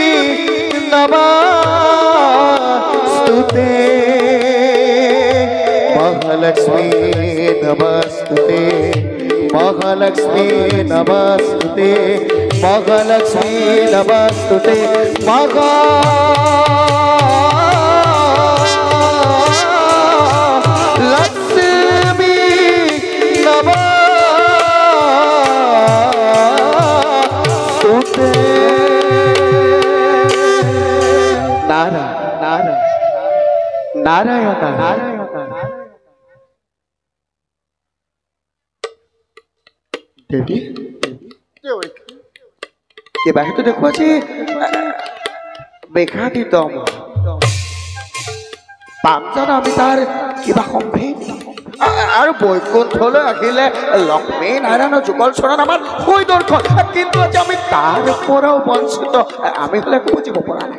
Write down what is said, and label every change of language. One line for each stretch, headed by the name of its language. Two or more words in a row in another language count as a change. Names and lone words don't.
Sanskrit: नमस्तुते महालक्ष्मी नमस्तुते महालक्ष्मी नमस्तुते महालक्ष्मी नमस्तुते महालक्ष्मी नमस्तुते नारायण নারায়ণ নারায়ণ দেৱী দেৱৰীখি
Assamese: কিবা সেইটো দেখুৱাইছে মেঘাতীত পাম জানো আমি তাৰ কিবা সম্ভেদ আৰু বৈকুণ্ঠলৈ আহিলে লক্ষ্মী নাৰায়ণ যুগল চৰণ আমাৰ হৈ দৰ্শন কিন্তু আজি আমি তাৰ পৰাও বঞ্চিত আমি হ'লে একো বুজিব পৰা নাই